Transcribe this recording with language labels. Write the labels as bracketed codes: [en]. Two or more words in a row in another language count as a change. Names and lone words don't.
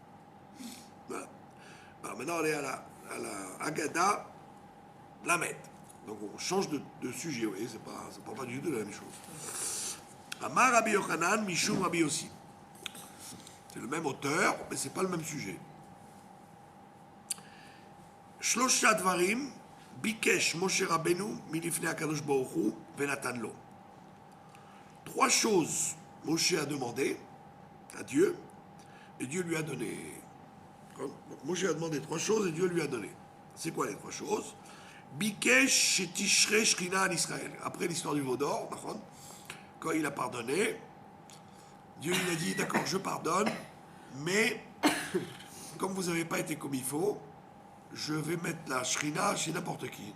[fr] Voilà. Alors maintenant, on est à la Haggadah Lamed. Donc on change de sujet, vous voyez, ça ne parle pas du tout de la même chose. [he] אמר רבי יוחנן, משום רבי יוסי. [fr] C'est le même auteur, mais ce n'est pas le même sujet. [he] שלושה דברים, ביקש משה רבינו, מלפני הקדוש ברוך הוא, ונתן לו. [fr] 3 choses Moshe a demandé à Dieu, et Dieu lui a donné. Donc, Moshe a demandé 3 choses, et Dieu lui a donné. C'est quoi les 3 choses? [he] ביקש שתשרה שכינה en Israël. [fr] Après l'histoire du veau d'or, quand il a pardonné, Dieu lui a dit, d'accord, je pardonne, mais comme vous n'avez pas été comme il faut, je vais mettre la Shrina chez n'importe qui.